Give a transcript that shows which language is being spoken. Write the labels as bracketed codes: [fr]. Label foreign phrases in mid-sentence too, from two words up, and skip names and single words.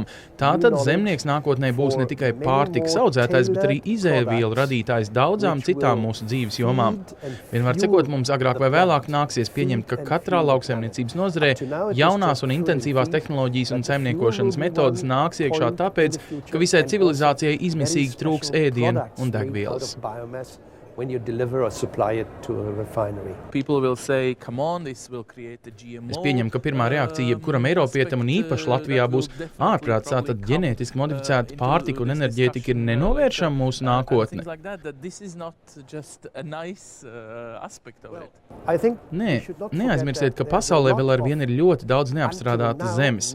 [lv] Tātad zemnieks nākotnē būs ne tikai pārtikas audzētājs, bet arī izēvielu radītājs daudzām citām mūsu dzīves jomām. Vienmēr sakot, mums agrāk vai vēlāk nāksies pieņemt, ka katrā lauksaimniecības nozarē jaunās un intensīvās tehnoloģijas un saimniekošanas metodas nāks iekšā tāpēc, ka visai civilizācijai izmisīgi trūks ēdienu un degvielas. [en] When you deliver or supply it to a refinery. People will say, come on, this will create a GMO. [lv] Es pieņemu, ka pirmā reakcija jebkuram eiropietam un īpaši Latvijā būs ārprāts, tātad ģenētiski modificēta pārtika un enerģētika ir nenovēršama mūsu nākotne. Nē, neaizmirsiet, ka pasaulē vēl arvien ir ļoti daudz neapstrādātas zemes.